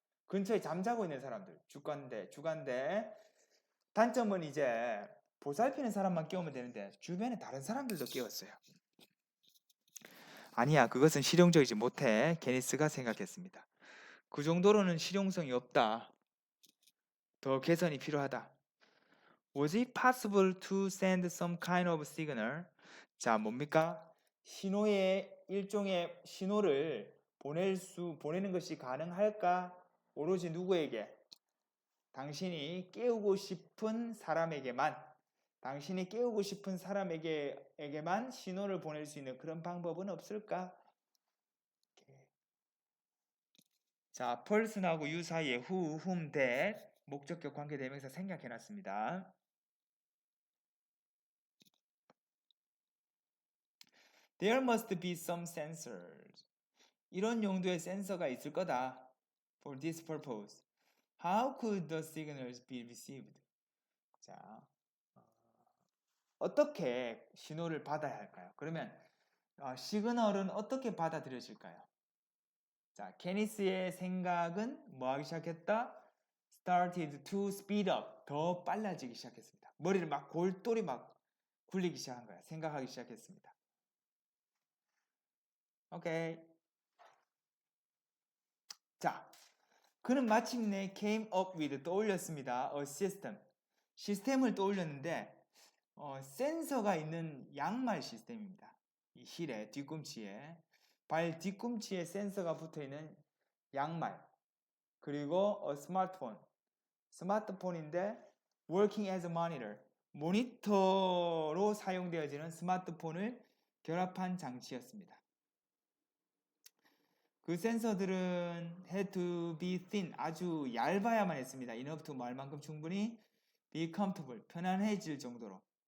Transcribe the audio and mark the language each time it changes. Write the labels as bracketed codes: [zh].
[ko] 근처에 잠자고 있는 사람들. 주간대. 단점은 이제 보살피는 사람만 깨우면 되는데 주변에 다른 사람들도 깨웠어요. 아니야, 그것은 실용적이지 못해. 케니스가 생각했습니다. 그 정도로는 실용성이 없다. 더 개선이 필요하다. [en] Was it possible to send some kind of signal? [ko] 자, 뭡니까? 신호의 일종의 신호를 보내는 것이 가능할까? 오로지 누구에게? 당신이 깨우고 싶은 사람에게만, 당신이 깨우고 싶은 사람에게만 신호를 보낼 수 있는 그런 방법은 없을까? 자, person하고 you 사이에 who, whom, that 목적격 관계 대명사 생략해 놨습니다. [en] There must be some sensors. [ko] 이런 용도의 센서가 있을 거다. [en] For this purpose. How could the signals be received? [ko] 자, 어떻게 신호를 받아야 할까요? 그러면 시그널은 어떻게 받아들여질까요? 자, 케니스의 생각은 뭐 하기 시작했다? [en] Started to speed up. [ko] 더 빨라지기 시작했습니다. 머리를 막 골똘히 막 굴리기 시작한 거야. 생각하기 시작했습니다. 오케이. 자, 그는 마침내 [en] came up with, [ko] 떠올렸습니다. [en] A system. [ko] 시스템을 떠올렸는데 센서가 있는 양말 시스템입니다. 이 힐에, 뒤꿈치에. 발 뒤꿈치에 센서가 붙어있는 양말. 그리고 스마트폰. 스마트폰인데 [en] working as a monitor. [ko] 모니터로 사용되어지는 스마트폰을 결합한 장치였습니다. 그 센서들은 [en] had to be thin, [ko] 아주 얇아야만 했습니다. [en] enough to [ko] 말 만큼 충분히 [en] be comfortable, [ko] 편안해질 정도로.